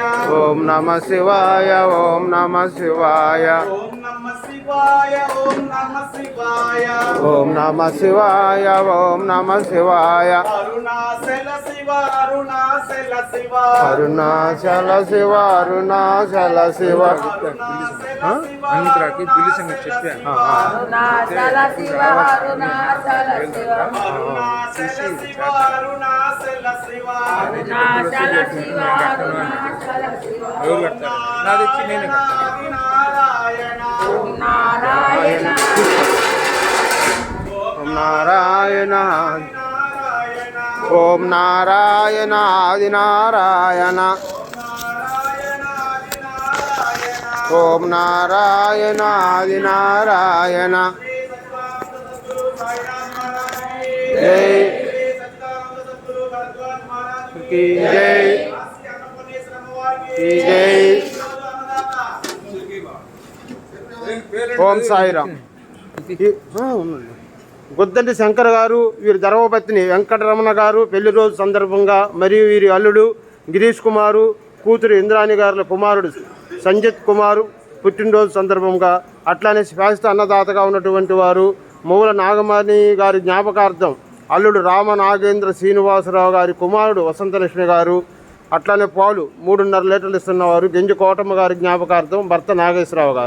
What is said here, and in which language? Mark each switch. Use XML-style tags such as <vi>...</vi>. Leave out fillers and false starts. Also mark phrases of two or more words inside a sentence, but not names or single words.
<sa>ओम नमः शिवाय ओम नमः शिवाय ओम नमः शिवाय ओम नमः शिवाय ओम नमः शिवाय ओम नमः शिवाय अरुणाचल शिव अरुणाचल शिव अरुणाचल शिव अरुणाचल शिव</sa> <te>అన్నిటికి బిల్లు సంగతి చెప్పా</te> <sa>అరుణాచల శివ అరుణాచల శివ अरुणाचल शिव अरुणाचल शिव అరుణాచల శివ అరుణాచల శివ</sa> <te>ఎవరు కడతారు నాది వచ్చి నేను</te> <sa>नारायण నారాయణ ओम नारायण नारायण ओम नारायण आदि नारायण ओम नारायण आदि नारायण</sa> <hi>जय की जय की जय।</hi> <te>ఓం సాయిరామ్. గుద్దంటి శంకర్ గారు వీరి ధర్మపత్ని వెంకటరమణ గారు పెళ్లి రోజు సందర్భంగా మరియు వీరి అల్లుడు గిరీష్ కుమారు కూతురు ఇంద్రాణి గారుల కుమారుడు సంజిత్ కుమారు పుట్టినరోజు సందర్భంగా అట్లానే శాశ్వత అన్నదాతగా ఉన్నటువంటి వారు మూల నాగమణి గారి జ్ఞాపకార్థం అల్లుడు రామ నాగేంద్ర శ్రీనివాసరావు గారి కుమారుడు వసంతలక్ష్మి గారు అట్లానే పాలు 3.5 లీటర్లు ఇస్తున్నవారు గెంజి కోటమ్మ గారి జ్ఞాపకార్థం భర్త నాగేశ్వరరావు గారు.</te>